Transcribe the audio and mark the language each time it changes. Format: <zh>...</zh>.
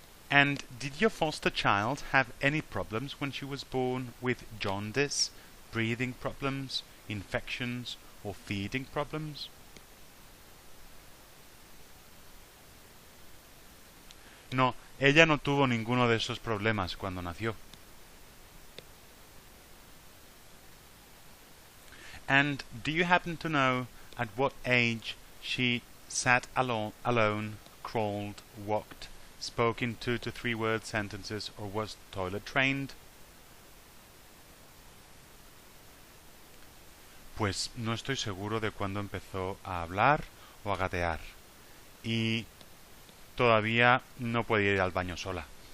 <en>And did your foster child have any problems when she was born with jaundice, breathing problems, infections, or feeding problems?</en> <es>No, ella no tuvo ninguno de esos problemas cuando nació.</es> <en>And do you happen to know at what age she sat alone, crawled, walked, spoke in 2 to 3 word sentences, or was toilet trained?</en> <es>Pues no estoy seguro de cuándo empezó a hablar o a gatear. Y todavía no puede ir al baño sola.</es>